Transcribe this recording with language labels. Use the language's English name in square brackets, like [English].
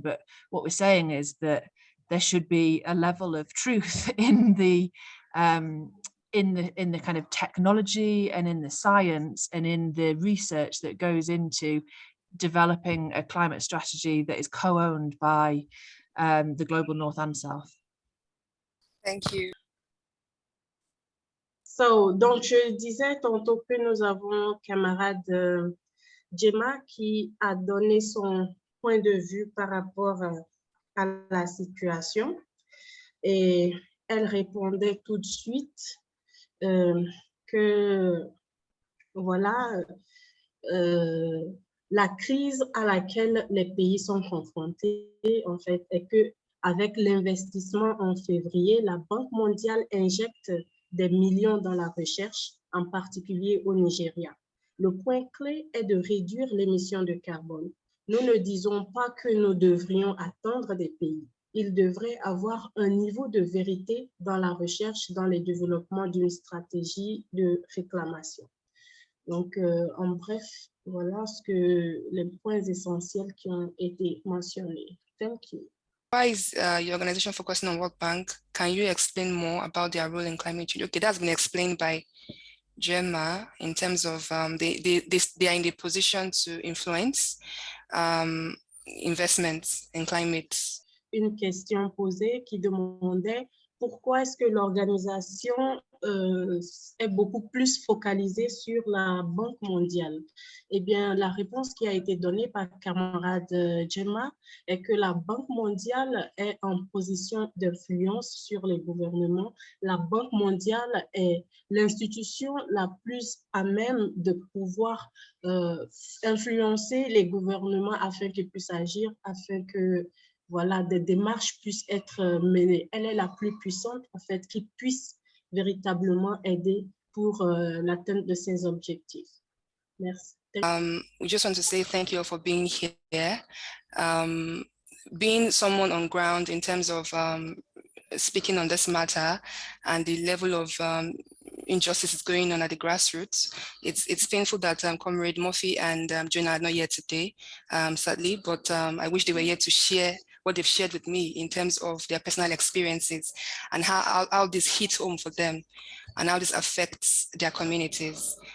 [English] But what we're saying is that there should be a level of truth in the kind of technology and in the science and in the research that goes into developing a climate strategy that is co-owned by the global North and South. Thank you. [French] Donc, je disais tantôt que nous avons camarade Gemma qui a donné son point de vue par rapport à la situation, et elle répondait tout de suite que voilà, la crise à laquelle les pays sont confrontés, en fait, est que avec l'investissement en février, la Banque mondiale injecte des millions dans la recherche, en particulier au Nigeria. Le point clé est de réduire l'émission de carbone. Nous ne disons pas que nous devrions attendre des pays. Ils devraient avoir un niveau de vérité dans la recherche, dans le développement d'une stratégie de réclamation. Donc, en bref, voilà les points essentiels qui ont été mentionnés. [English] Thank you. Why is your organization focusing on World Bank? Can you explain more about their role in climate change? Okay, that's been explained by Gemma in terms of they are in the position to influence investments in climate. [French] Une question posée qui demandait pourquoi est-ce que l'organisation est beaucoup plus focalisée sur la Banque mondiale. Eh bien, la réponse qui a été donnée par camarade Gemma est que la Banque mondiale est en position d'influence sur les gouvernements. La Banque mondiale est l'institution la plus à même de pouvoir influencer les gouvernements afin qu'ils puissent agir, afin que voilà, des démarches puissent être menées. Elle est la plus puissante, en fait, qui puisse véritablement aider pour l'atteinte de ces objectifs. Merci. [English] We just want to say thank you for being here. Being someone on ground in terms of speaking on this matter and the level of injustice is going on at the grassroots. It's painful that Comrade Murphy and Jonah are not here today, sadly, but I wish they were here to share what they've shared with me in terms of their personal experiences and how this hits home for them and how this affects their communities.